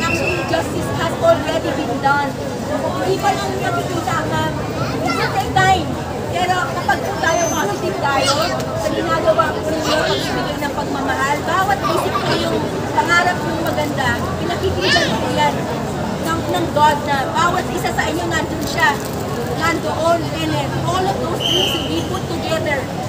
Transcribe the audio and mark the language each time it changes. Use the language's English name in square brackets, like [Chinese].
[English] Actually, justice has already been done. [Filipino] Hindi pa lang nakikita nga, [English] it will take time. [Filipino] Pero kapag po tayo positive tayo, sa ginagawa po ninyo, pagbibigay ng pagmamahal, bawat isip po yung pangarap yung maganda, pinakikita po yan ng God na bawat isa sa inyo nandun siya. Nandoon, [English] and all of those things will be put together.